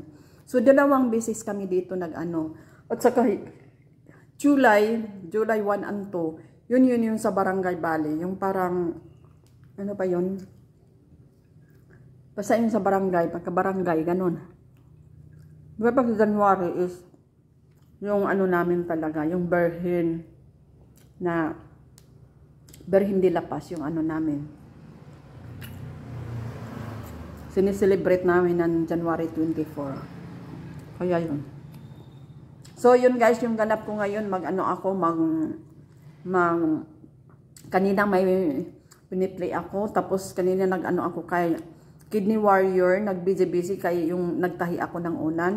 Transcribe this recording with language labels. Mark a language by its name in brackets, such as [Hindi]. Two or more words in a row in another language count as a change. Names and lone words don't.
[Filipino] So 2 beses kami dito nag-ano. At saka July 1 and 2, yun yung sa Barangay Bali, yung parang, ano pa yun? Basta yung sa barangay, pagka-barangay, ganun. Diba pag January is, yung ano namin talaga, yung Birhen de la Paz, yung ano namin. Sineselebrate namin ng January 24. Kaya yun. So, yun guys, yung ganap ko ngayon, kanina may piniplay ako, tapos kanina nag-ano ako kay Kidney Warrior, nag-busy-busy kay yung nagtahi ako ng unan.